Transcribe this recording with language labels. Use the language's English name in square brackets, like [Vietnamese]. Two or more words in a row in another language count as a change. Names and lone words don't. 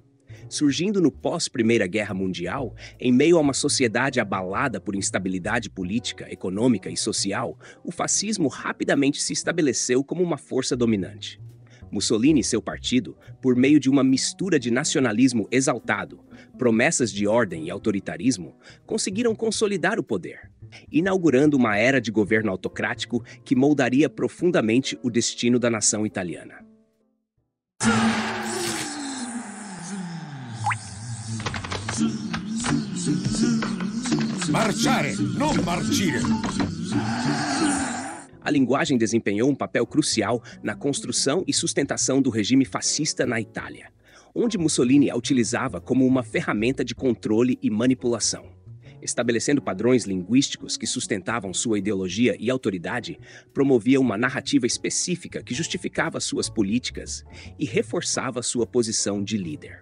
[Portuguese] Surgindo no pós-Primeira Guerra Mundial, em meio a uma sociedade abalada por instabilidade política, econômica e social, o fascismo rapidamente se estabeleceu como uma força dominante. Mussolini e seu partido, por meio de uma mistura de nacionalismo exaltado, promessas de ordem e autoritarismo, conseguiram consolidar o poder, inaugurando uma era de governo autocrático que moldaria profundamente o destino da nação italiana. [Italian] Marciare, non marcire! [Portuguese] A linguagem desempenhou um papel crucial na construção e sustentação do regime fascista na Itália, onde Mussolini a utilizava como uma ferramenta de controle e manipulação. Estabelecendo padrões linguísticos que sustentavam sua ideologia e autoridade, promovia uma narrativa específica que justificava suas políticas e reforçava sua posição de líder.